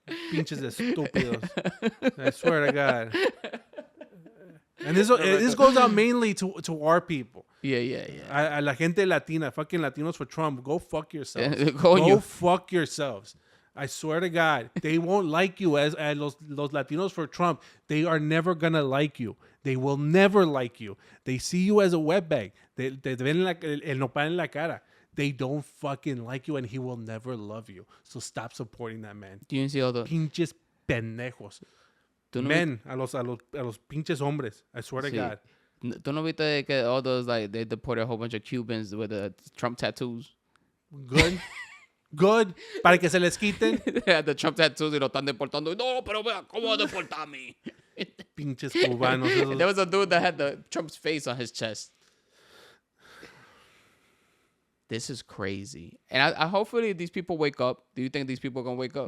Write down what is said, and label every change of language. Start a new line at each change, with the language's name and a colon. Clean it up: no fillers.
Spanish: Pinches estúpidos.
English: I swear to God. And this goes out mainly to our people. Yeah.
Spanish: A la gente latina,
English: fucking Latinos for Trump. Go fuck yourselves. Go fuck yourselves. I swear to God, they won't like you as los Latinos for Trump. They are never gonna like you. They will never like you. They see you as a wetbag.
Spanish: Te ven el nopal en la cara.
English: They don't fucking like you, and he will never love you. So stop supporting that man. Do you see all the
Spanish: pinches pendejos? Men, a los pinches hombres.
English: I swear to God.
Spanish: ¿Tú no viste que
English: all those, like, they deported a whole bunch of Cubans with the Trump tattoos? Good.
Spanish: Para que se les quiten.
English: The Trump tattoos
Spanish: y lo están deportando. No, pero vea, ¿cómo va a deportar a mí? Pinches cubanos.
English: There was a dude that had the Trump's face on his chest. This is crazy. And I hopefully these people wake up. Do you think these people are going to wake up?